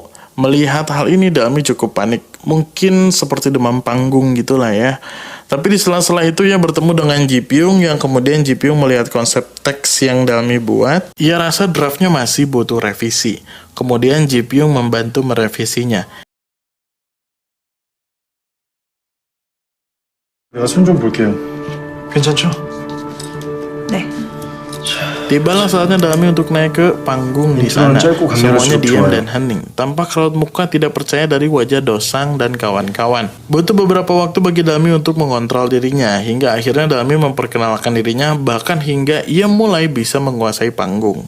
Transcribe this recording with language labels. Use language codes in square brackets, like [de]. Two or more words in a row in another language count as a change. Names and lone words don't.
[id] Melihat hal ini Dalmi cukup panik. Mungkin seperti demam panggung gitulah ya. Tapi di sela-sela itu ia bertemu dengan Ji Pyung yang kemudian Ji Pyung melihat konsep teks yang Dalmi buat. Ia rasa draftnya masih butuh revisi. Kemudian Ji Pyung membantu merevisinya. [ko] 내가 손 좀 볼게요. 괜찮죠? 네. [id] Tibalah saatnya Dalmi untuk naik ke panggung di sana. Semuanya diam dan hening. Tampak raut muka tidak percaya dari wajah Dosang dan kawan-kawan. Butuh beberapa waktu bagi Dalmi untuk mengontrol dirinya. Hingga akhirnya Dalmi memperkenalkan dirinya, bahkan hingga ia mulai bisa menguasai panggung.